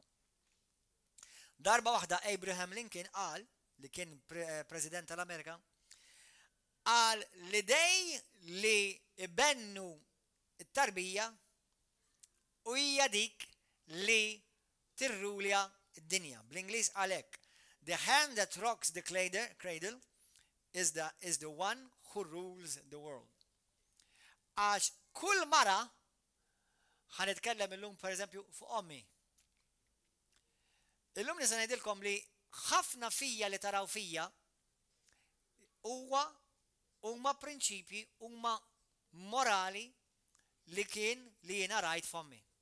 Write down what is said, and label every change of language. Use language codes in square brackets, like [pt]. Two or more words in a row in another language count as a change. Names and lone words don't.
[mt] Darba waħda Abraham Lincoln qal, li kien President tal-Amerika, qal l-idej li ibennu it-tarbija u hija dik li tirrulja d-dinja. Bl-Ingliż għalhekk, [en] the hand that rocks the cradle is the one who rules the world. [mt] Għax kull mara ħanitkellem illum pereżempju fuq ommi. Illum nisa ngħidilkom li ħafna fija li taraw fija huma prinċipji, huma morali li jiena rajt f'ommi.